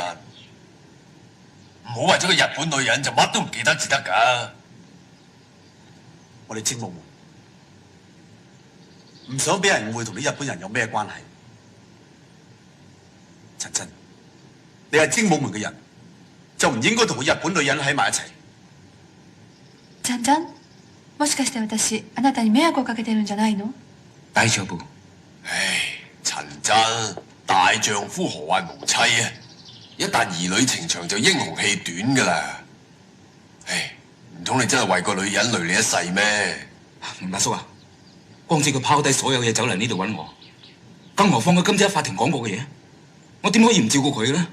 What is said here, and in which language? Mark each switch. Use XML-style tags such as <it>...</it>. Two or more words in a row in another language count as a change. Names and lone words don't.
<yue>唔好為咗個日本女人就乜都唔記得至得㗎。我哋精武門唔想俾人誤會同啲日本人有咩關係。陳真，你係精武門嘅人，就唔應該同個日本女人喺埋一齊。</yue> <ja>ちゃんちゃん、もしかして私あなたに迷惑をかけてるんじゃないの？大丈夫。</ja> <yue>唉，陳真，大丈夫何患無妻啊？一旦兒女情長就英雄氣短㗎啦。唉，唔通你真係為個女人累你一世咩？明白叔啊，光知佢拋低所有嘢走嚟呢度揾我，更何況佢今次喺法庭講過嘅嘢，我點可以唔照顧佢呢？</yue>